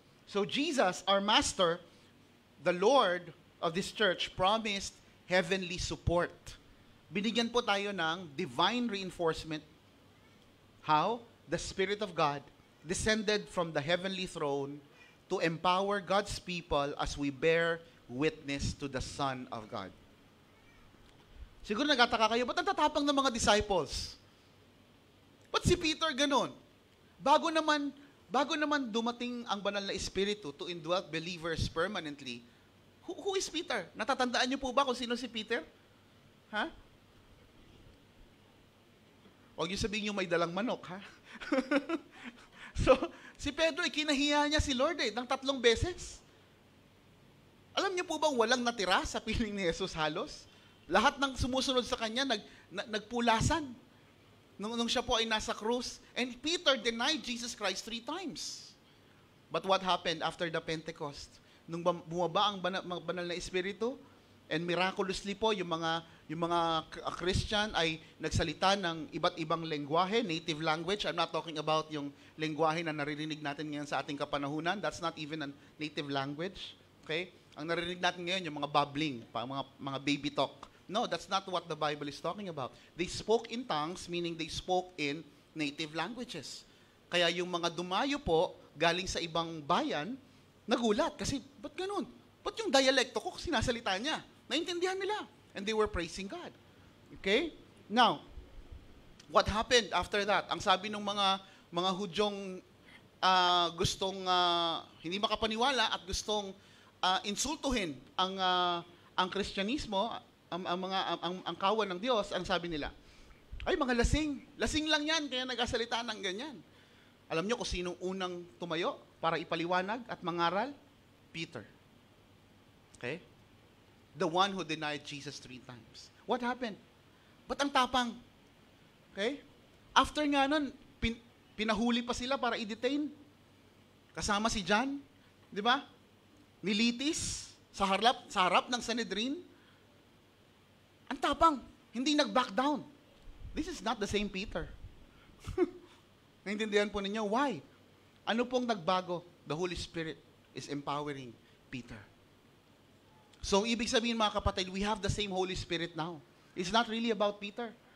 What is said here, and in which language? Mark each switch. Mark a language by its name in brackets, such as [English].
[English] So Jesus, our Master, the Lord of this church, promised heavenly support. [Filipino] Binigyan po tayo ng [English] divine reinforcement. How? The Spirit of God descended from the heavenly throne to empower God's people as we bear witness to the Son of God. [Filipino] Siguro nagtataka kayo, ba't ang tatapang ng mga disciples? Ba't si Peter ganun? Bago naman dumating ang banal na espiritu [English] to indwelt believers permanently, who is Peter? [Filipino] Natatandaan niyo po ba kung sino si Peter? Ha? Huwag niyo sabihin yung may dalang manok, ha? So, si Pedro, kinahiya niya si Lord ng 3 beses. Alam niyo po bang walang natira sa piling ni Jesus halos? Lahat ng sumusunod sa kanya nagpulasan nung siya po ay nasa krus. [English] And Peter denied Jesus Christ 3 times. But what happened after the Pentecost? [Filipino] Nung bumaba ang banal na Espiritu, [English] and miraculously [Filipino] po, yung mga Christian ay nagsalita ng iba't ibang lengguwahe, [English] native language. I'm not talking about [Filipino] yung lengguwahe na naririnig natin ngayon sa ating kapanahunan. [English] That's not even a native language. Okay? [Filipino] Ang naririnig natin ngayon, yung mga babbling, mga baby talk. [English] No, that's not what the Bible is talking about. They spoke in tongues, meaning they spoke in native languages. [Filipino] Kaya yung mga dumayo po, galing sa ibang bayan, nagulat. Kasi, ba't ganun? Ba't yung dialekto ko sinasalita niya? Naintindihan nila. [English] And they were praising God. Okay? Now, what happened after that? [Filipino] Ang sabi ng mga Hudyong gustong hindi makapaniwala at gustong insultuhin ang Kristyanismo, ang kawan ng Diyos, ang sabi nila, ay mga lasing. Lasing lang yan, kaya nagsasalita ng ganyan. Alam niyo kung sinong unang tumayo para ipaliwanag at mangaral? Peter. Okay? [English] The one who denied Jesus 3 times. What happened? [Filipino] Ba't ang tapang? Okay? After nga nun, pinahuli pa sila para i-detain. Kasama si John. Di ba? Nilitis sa harap ng Sanhedrin. Ang tapang. Hindi nag-back down. [English] This is not the same Peter. [Filipino] Naintindihan po ninyo? [English] Why? [Filipino] Ano pong nagbago? [English] The Holy Spirit is empowering Peter. [Filipino] So, ibig sabihin mga kapatid, [English] we have the same Holy Spirit now. It's not really about Peter.